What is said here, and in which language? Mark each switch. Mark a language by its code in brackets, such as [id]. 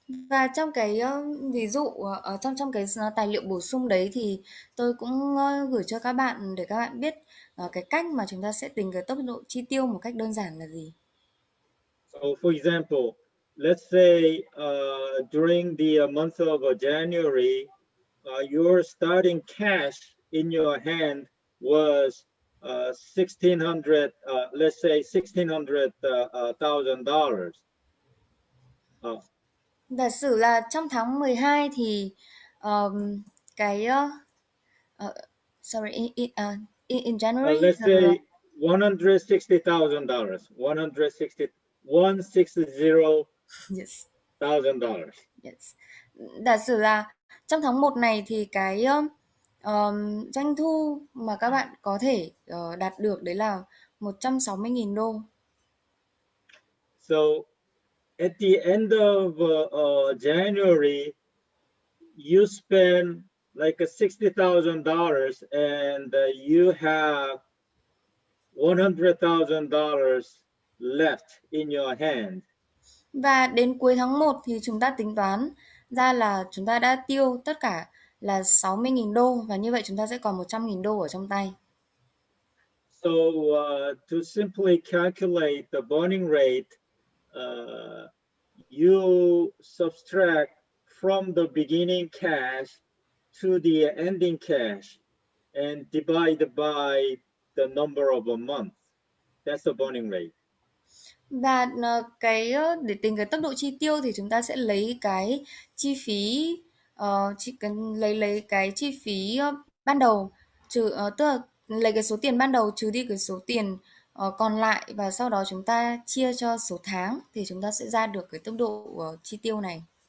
[vi] Và trong cái ví dụ ở trong cái tài liệu bổ sung đấy thì tôi cũng gửi cho các bạn để các bạn biết cái cách mà chúng ta sẽ tính cái tốc độ chi tiêu một cách đơn giản là gì. [en] So for example, let's say during the month of January, your starting cash in your hand was $1,600, let's say $1,600,000. [vi] Giả sử là trong tháng 12 thì cái [en] sorry in January Let's say $160,000. $160,000. Yes. Yes. [vi] Giả sử là trong tháng 1 này thì cái doanh thu mà các bạn có thể đạt được đấy là 160.000 đô. [en] So at the end of January, you spend like $60,000 and you have $100,000 left in your hand. [vi] Và đến cuối tháng 1 thì chúng ta tính toán ra là chúng ta đã tiêu tất cả là 60.000 đô, và như vậy chúng ta sẽ còn 100.000 đô ở trong tay. [en] So to simply calculate the burning rate, you subtract from the beginning cash to the ending cash and divide by the number of a month. That's the burning rate. [vi] Và để tính cái tốc độ chi tiêu thì chúng ta sẽ lấy cái chi phí lấy cái chi phí ban đầu trừ tức là lấy cái số tiền ban đầu trừ đi cái số tiền còn lại, và sau đó chúng ta chia cho số tháng thì chúng ta sẽ ra được cái tốc độ chi tiêu này.